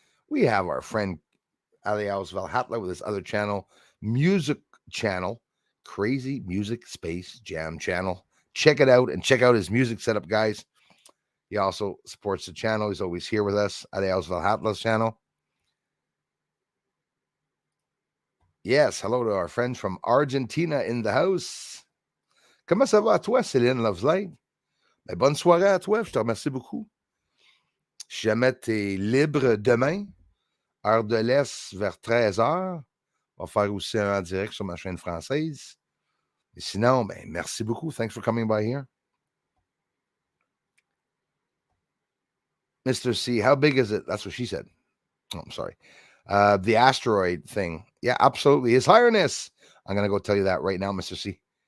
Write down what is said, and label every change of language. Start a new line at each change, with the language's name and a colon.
English: We have our friend Aliaus Valhatla with his other channel, music channel, Crazy Music Space Jam channel. Check it out and check out his music setup, guys. He also supports the channel. He's always here with us. Aliaus Valhatla's channel. Yes, hello to our friends from Argentina in the house.
French: Comment ça va à toi, Céline Loveslide? Ben, bonne soirée à toi, je te remercie beaucoup. Si jamais tu es libre demain, heure de l'Est vers 13h, on va faire aussi un en direct sur ma chaîne française. Et sinon, ben, merci beaucoup.
English: Thanks for coming by here. Mr. C, how big is it? That's what she said. Oh, I'm sorry. The asteroid thing. Yeah, absolutely. His Highness. I'm going to go tell you that right now, Mr. C.